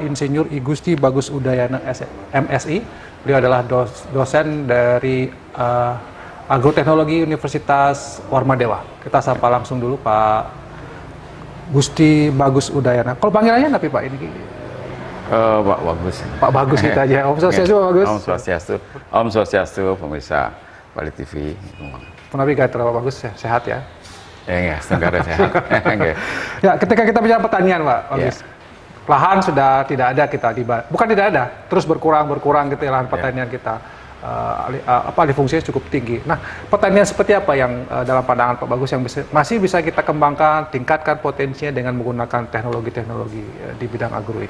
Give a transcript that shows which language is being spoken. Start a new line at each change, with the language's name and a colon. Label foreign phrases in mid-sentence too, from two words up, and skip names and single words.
Indonesian: Insinyur I Gusti Bagus Udayana MSI. Beliau adalah dosen dari Agroteknologi Universitas Warmadewa. Kita sapa langsung dulu Pak Gusti Bagus Udayana. Kalau panggilannya tapi Pak ini? Pak Bagus. Pak Bagus kita aja. Om Swastiastu Pak Bagus. Om Swastiastu. Om Swastiastu pemirsa Bali TV. Navigator Pak Bagus sehat ya? Ya, setengah sehat. Ya, ketika kita bicara pertanian Pak Bagus, lahan sudah tidak ada kita di Bali. Bukan tidak ada, terus berkurang gitu ya lahan pertanian kita. Alih fungsinya cukup tinggi. Nah, pertanian seperti apa yang dalam pandangan Pak Bagus yang masih bisa kita kembangkan, tingkatkan potensinya dengan menggunakan teknologi-teknologi di bidang agro ini?